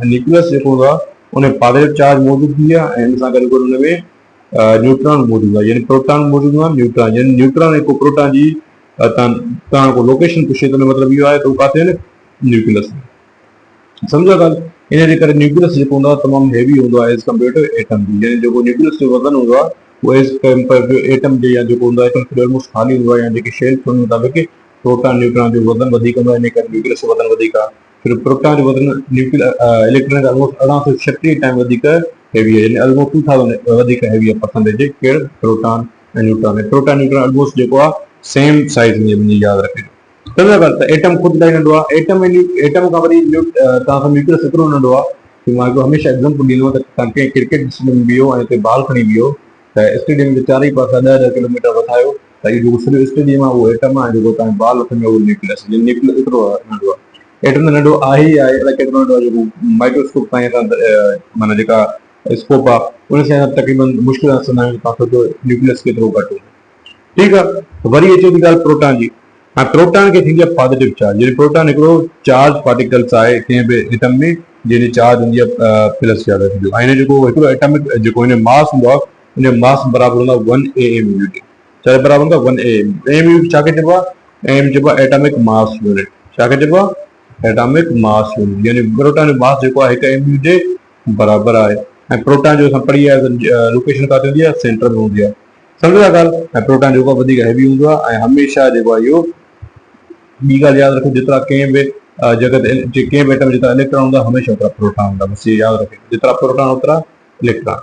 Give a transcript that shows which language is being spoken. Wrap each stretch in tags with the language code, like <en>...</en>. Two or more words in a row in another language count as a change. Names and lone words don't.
<sd>ऐं न्यूक्लियस जेको हूंदो आहे उन</sd> <en>positive charge</en> <sd>मौजूदु थींदी आहे, ऐं हिन सां गॾु हुन में न्यूट्रॉन मौजूदु आहे, यानी प्रोटॉन मौजूदु आहे, न्यूट्रॉन, यानी न्यूट्रॉन हिकु प्रोटॉन जी तव्हां को लोकेशन पुछे त मतिलबु इहो आहे त उहो किथे आहिनि? न्यूक्लियस में। सम्झो ॻाल्हि? इन जे करे न्यूक्लियस जेको हूंदो आहे तमामु हेवी हूंदो आहे</sd> <en>as compare to atom</en> <sd>जी। यानी जेको न्यूक्लियस जो वज़न हूंदो आहे उहो</sd> <en>as compare to atom</en> <sd>जे, या जेको हूंदो आहे एटम खे ऑलमोस्ट ख़ाली हूंदो आहे, या जेके शेल थियण मुताबिक़ प्रोटॉन न्यूट्रॉन जो वज़न वधीक हूंदो आहे, इन करे न्यूक्लियस जो वज़न वधीक आहे। फिर प्रोटॉन जो वज़न इलेक्ट्रॉन खां ऑलमोस्ट 1836 टाइम वधीक हेवी आहे, यानी ऑलमोस्ट 2000 वधीक हेवी आहे परसेंटेज कहिड़े? प्रोटॉन ऐं न्यूट्रॉन। प्रोटॉन न्यूट्रॉन ऑलमोस्ट जेको आहे</sd> <en>same size</en> <sd>में मुंहिंजी। यादि रखिजो। त एटम ख़ुदि इलाही नंढो आहे। एटम खां वरी तव्हां न्यूक्लियस एतिरो नंढो आहे कि मां हमेशह एग्ज़ाम्पल ॾींदो त तव्हां कंहिं</sd> <en>cricket stadium</en> <sd>में बीहो ऐं हिते बॉल खणी बीहो त स्टेडियम जे चारई पासा 10-10 किलोमीटर वधायो त इहो जेको सॼो स्टेडियम आहे उहो एटम आहे, जेको तव्हां बॉल हथ में उहो न्यूक्लियस। न्यूक्लियस एतिरो नंढो आहे। एटम त नंढो आहे ई आहे, अलाए केतिरो नंढो आहे जेको माइक्रोस्कोप ताईं माना जेका स्कोप आहे उन सां तक़रीबन मुश्किल सां समुझायूं तव्हांखे तो न्यूक्लियस केतिरो घटि हूंदो। ठीकु आहे, वरी अचे थी ॻाल्हि प्रोटॉन जी। हाँ, प्रोटॉन खे थींदी आहे</sd> <en>positive charge,</en> <sd>यानी प्रोटॉन हिकिड़ो</sd> <en>charge particles</en> <sd>आहे कंहिं बि एटम में जंहिंजी चार्ज हूंदी आहे</sd> <en>plus charge</en> <sd>रखिजो, ऐं हिन जेको हिकिड़ो एटमिक जेको हिन मास हूंदो आहे हिन मास बराबरि हूंदो आहे 1 AMU जे। छा बराबरि हूंदो आहे 1 AMU। AMU छा खे चइबो आहे? AM चइबो आहे</sd> <en>atomic mass unit.</en> <sd>छा खे चइबो आहे?</sd> <en>atomic mass unit,</en> <sd>यानी प्रोटॉन जो मास जेको आहे 1 AMU जे बराबरि आहे। ऐं प्रोटॉन जो असां पढ़ी आहे लोकेशन किथे हूंदी आहे? सेंटर में हूंदी आहे। सम्झो था ॻाल्हि? ऐं प्रोटॉन जेको आहे वधीक हैवी हूंदो आहे ऐं हमेशह जेको आहे इहो ॿी ॻाल्हि यादि रखो, जेतिरा कंहिं बि जगह ते कंहिं बि एटम जेतिरा इलेक्ट्रॉन हूंदा हमेशह ओतिरा प्रोटॉन हूंदा, बसि इहो यादि रखो, जेतिरा प्रोटॉन ओतिरा इलेक्ट्रॉन।</sd>